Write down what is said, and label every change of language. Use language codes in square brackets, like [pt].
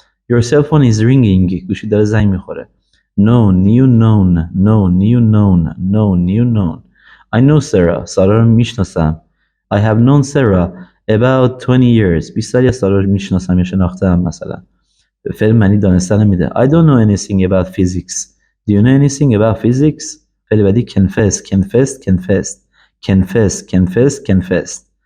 [en] your cell phone is ringing، [fa] گوشی داره زنگ میخوره. [en] new known. I know Sarah، [fa] سارا رو میشناسم. [en] I have known Sarah about 20 years، [fa] 20 سالی از سارا رو میشناسم یا شناختم مثلا. فعل معنی دانستن میده. [en] I don't know anything about physics. Do you know anything about physics؟ [fa] فعل بعدی [en] confessed.